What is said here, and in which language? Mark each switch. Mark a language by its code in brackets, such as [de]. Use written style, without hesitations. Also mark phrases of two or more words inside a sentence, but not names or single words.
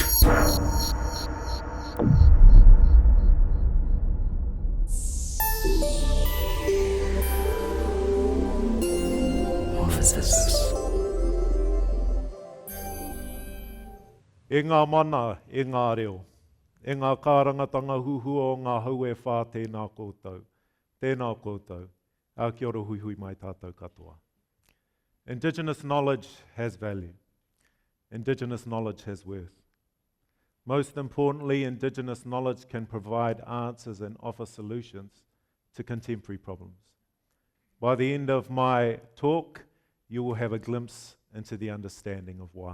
[en] Morphosis. [mi] E ngā mana, e ngā reo, e ngā kārangatanga huhu o ngā haue whā tēnā koutou. Tēnā koutou, a kia ora hui hui mai tātou katoa. [en] Indigenous knowledge has value. Indigenous knowledge has worth. Most importantly, Indigenous knowledge can provide answers and offer solutions to contemporary problems. By the end of my talk, you will have a glimpse into the understanding of why.